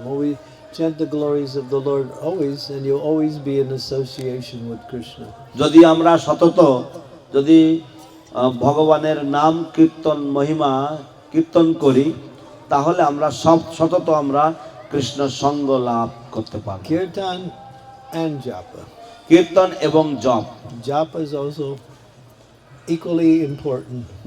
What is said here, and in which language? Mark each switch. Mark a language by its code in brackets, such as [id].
[en] We chant the glories of the Lord always, and you'll always be in association with Krishna. [bn] যদি আমরা সতত যদি ভগবানের নাম কীর্তন মহিমা কীর্তন করি, তাহলে আমরা সতত আমরা কৃষ্ণ সঙ্গ লাভ করতে পারব। [en] Kirtan and japa. [bn] কীর্তন এবং জপ, [en] Japa is also equally important.